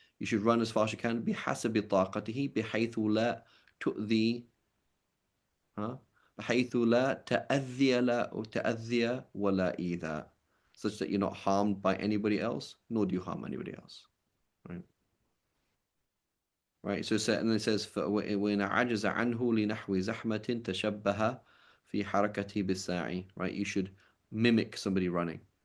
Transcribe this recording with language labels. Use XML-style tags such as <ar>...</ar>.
<en>You should run as fast as you can.</en> <ar>بحسب طاقته بحيث لا تؤذي ها بحيث لا تأذي ولا إيذاء,</ar> <en>such that you're not harmed by anybody else, nor do you harm anybody else. Right. Right. So and it says</en> <ar>وإن عجز عنه لنحو زحمة تشبه في حركته بالساعي.</ar> <en>Right. You should mimic somebody running.</en>